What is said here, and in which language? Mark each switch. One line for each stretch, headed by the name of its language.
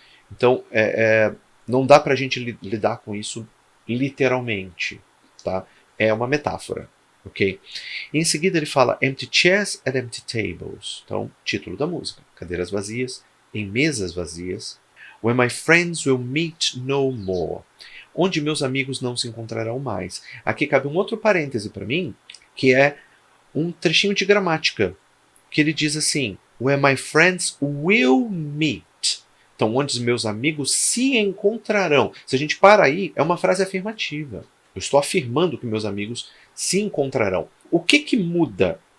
Portuguese: Então, não dá para a gente lidar com isso literalmente, tá? É uma metáfora, ok? E em seguida ele fala
English: empty chairs and empty tables.
Portuguese: Então, título da música, cadeiras vazias em mesas vazias.
English: Where my friends will meet no more.
Portuguese: Onde meus amigos não se encontrarão mais. Aqui cabe um outro parêntese para mim, que é um trechinho de gramática, que ele diz assim,
English: where my friends will meet.
Portuguese: Então, onde os meus amigos se encontrarão. Se a gente para aí, é uma frase afirmativa. Eu estou afirmando que meus amigos se encontrarão. O que muda